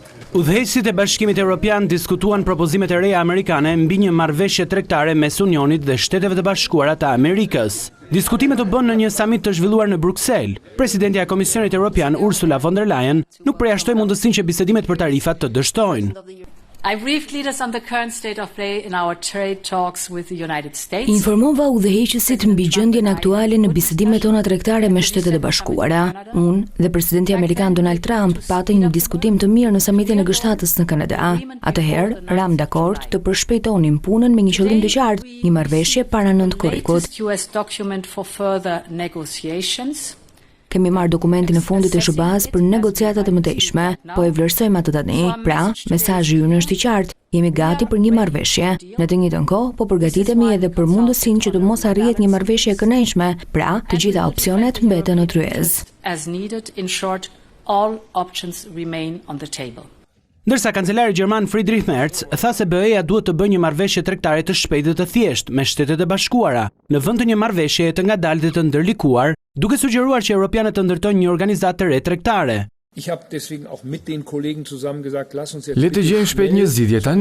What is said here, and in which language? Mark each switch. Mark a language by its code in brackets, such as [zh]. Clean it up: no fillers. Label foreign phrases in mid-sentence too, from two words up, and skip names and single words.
[sq] Udhëheqësit e Bashkimit Evropian diskutuan propozimet e reja amerikane mbi një marrëveshje tregtare mes Unionit dhe Shteteve të Bashkuara të Amerikës. Diskutimet u bën në një samit të zhvilluar në Bruksel. Presidentja e Komisionit Evropian Ursula von der Leyen nuk përjashtoi mundësinë që bisedimet për tarifat të dështojnë. [en] I briefed leaders on the current state of play in our trade talks with the United States. [sq] Informova udhëheqësit mbi gjendjen aktuale në bisedimet tona tregtare me Shtetet e Bashkuara. Unë dhe presidenti amerikan Donald Trump patëm një diskutim të mirë në samitin e G7-s në Kanada. Atëherë, ram dakord të përshpejtonim punën me një qëllim të qartë, një marrëveshje para nëntkorrikut. [en] US document for further negotiations. [sq] Kemi marrë dokumentin e fundit të SBA-s për negociatat e mëtejshme, po e vlerësojmë atë tani. Pra, mesazhi ynë është i qartë, jemi gati për një marrëveshje. Në të njëjtën kohë, po përgatitemi edhe për mundësinë që të mos arrihet një marrëveshje e kënaqshme. Pra, të gjitha opsionet mbeten në tryez. [en] As needed, in short, all options remain on the table. [sq] Ndërsa kancelari gjerman Friedrich Merz tha se BE-ja duhet të bëjë një marrëveshje tregtare të shpejtë dhe të thjeshtë me Shtetet e Bashkuara, në vend të një marrëveshjeje të ngadalë dhe të ndërlikuar, duke sugjeruar që europianët të ndërtojnë një organizatë të re tregtare. Le të gjejmë shpejt një zgjidhje tani.